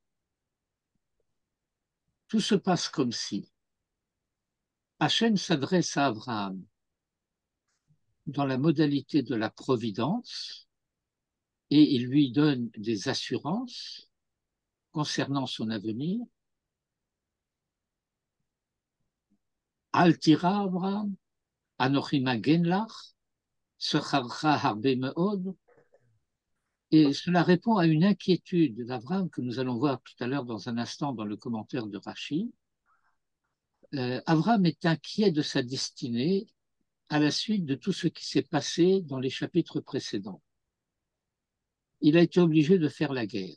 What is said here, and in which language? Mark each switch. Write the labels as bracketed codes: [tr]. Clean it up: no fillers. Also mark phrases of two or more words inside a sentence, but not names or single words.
[fr] Tout se passe comme si Hachem s'adresse à Abraham dans la modalité de la providence et il lui donne des assurances concernant son avenir. [he] אל תירא אברהם, אנכי מגן לך שכרך הרבה מאד. [fr] Et cela répond à une inquiétude d'Abraham que nous allons voir tout à l'heure dans un instant dans le commentaire de Rashi. Abraham est inquiet de sa destinée à la suite de tout ce qui s'est passé dans les chapitres précédents. Il a été obligé de faire la guerre.